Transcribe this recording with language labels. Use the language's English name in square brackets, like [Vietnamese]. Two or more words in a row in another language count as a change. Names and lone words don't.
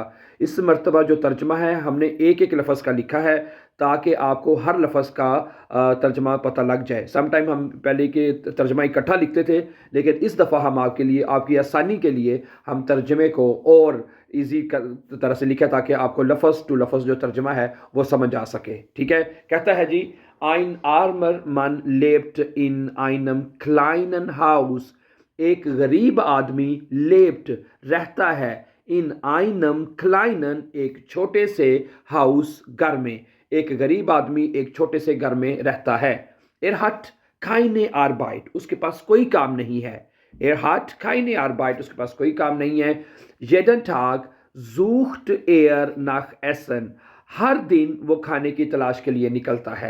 [Urdu] اس مرتبہ جو ترجمہ ہے ہم نے ایک ایک لفظ کا لکھا ہے تاکہ آپ کو ہر لفظ کا ترجمہ پتا لگ جائے. [English] some time [Urdu] ہم پہلے کے ترجمہ اکٹھا لکھتے تھے، لیکن اس دفعہ ہم آپ کے لیے، آپ کی آسانی کے لیے، ہم ترجمے کو اور ایزی طرح سے لکھا تاکہ آپ کو لفظ ٹو لفظ جو ترجمہ ہے وہ سمجھ آ سکے. ٹھیک ہے، کہتا ہے جی, [German] Ein armer Mann lebt in einem kleinen Haus. [Urdu] ایک غریب آدمی lebt رہتا ہے [German] in einem kleinen [Urdu] ایک چھوٹے سے ہاؤس گھر میں. ایک غریب آدمی ایک چھوٹے سے گھر میں رہتا ہے. [German] Er hat keine Arbeit [Urdu] اس کے پاس کوئی کام نہیں ہے. [German] Er hat keine Arbeit [Urdu] اس کے پاس کوئی کام نہیں ہے. [German] Jeden Tag sucht er nach Essen [Urdu] ہر دن وہ کھانے کی تلاش کے لیے نکلتا ہے.